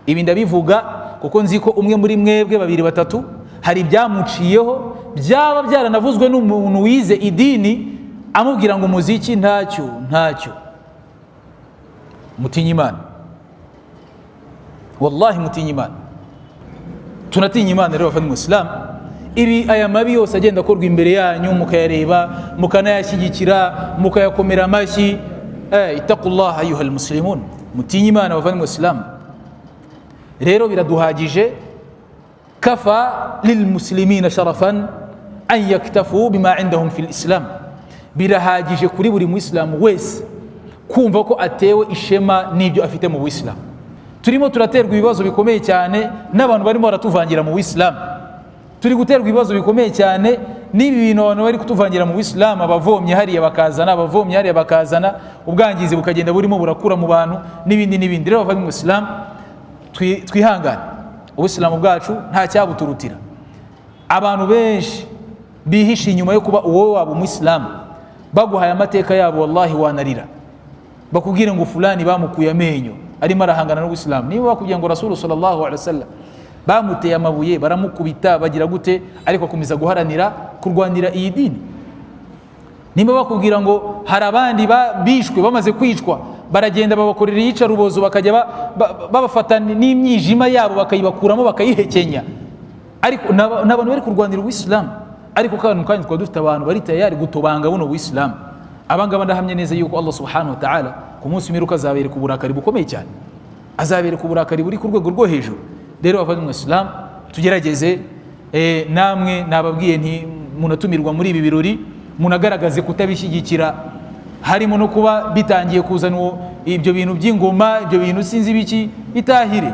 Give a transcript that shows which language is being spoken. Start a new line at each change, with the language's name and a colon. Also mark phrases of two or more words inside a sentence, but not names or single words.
Kinyarwanda: Ibi ndabivuga kuko nzi ko umwe muri mwebwe babiri batatu hari ibyamuciyeho byaba byaranavuzwe n'umuntu wize idini amubwira ngo umuziki ntacyo. Mutinya Imana, wallahi mutinya Imana. Tunatinya Imana rero bavandimwe Islam. Ibi aya mabi yose agenda akorwa imbere yanyu mukayareba mukanayashyigikira mukayakomera amashyi,
Arabic: اتقوا الله أيها المسلمون,
Kinyarwanda: mutinya Imana bavandimwe Islam. Rero biraduhagije,
Arabic: كفى للمسلمين شرفا أن يكتفوا بما عندهم في الإسلام.
Kinyarwanda: Birahagije kuri buri muislamu wese kumva ko atewe ishema n'ibyo afite mu Islam. Turimo turaterwa ibibazo bikomeye cyane n'abantu barimo baratuvangira mu Islam. Turi guterwa ibibazo bikomeye cyane n'ibi bintu abantu bari kutuvangira mu Islam, abavomye hariya bakazana ubwangizi bukagenda burimo burakura mu bantu n'ibindi. Rero bava mu Islam, twihangane. Ubuislamu bwacu nta cyabuturutira. Abantu benshi bihisha inyuma yo kuba uwo waba umuislamu, baguhaye amateka yabo wallahi wanarira, bakubwira ngo fulani bamukuye amenyo arimo arahangana n'Ubuislamu. Niba bakubwira ngo Rasul
Arabic: صلى الله عليه وسلم
Kinyarwanda: bamuteye amabuye baramukubita bagira gute, ariko akomeza guharanira kurwanira iyi dini. Niba bakubwira ngo hari abandi bishwe bamaze kwicwa, baragenda babakorera iyica rubozo, bakajya babafata n'imyijima yabo bakayibakuramo bakayihekenya, ariko n'abantu bari kurwanira Ubuislamu. Ariko kandi twaba dufite abantu bari tayari gutobanga buno Ubuislamu. Abangaba ndahamye neza yuko Allah
Arabic: سبحانه وتعالى
Kinyarwanda: ku munsi w'imperuka azabereka uburakari bukomeye cyane, azabereka uburakari buri ku rwego rwo hejuru. Rero bavandimwe Islam, tugerageze namwe nababwiye nti munatumirwa muri ibi birori munagaragaze kutabishyigikira, harimo no kuba bitangiye kuzana ibyo bintu by'ingoma, ibyo bintu sinzi biki, bitahire.